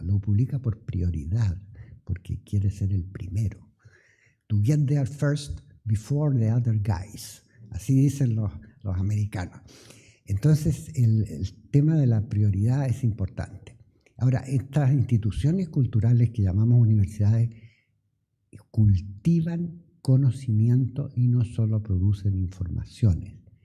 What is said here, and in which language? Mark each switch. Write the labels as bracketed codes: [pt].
[es] Lo publica por prioridad, porque quiere ser el primero. [en] To get there first before the other guys. [es] Así dicen los americanos. Entonces, el tema de la prioridad es importante. Ahora, estas instituciones culturales que llamamos universidades cultivan conocimiento y no solo producen informaciones.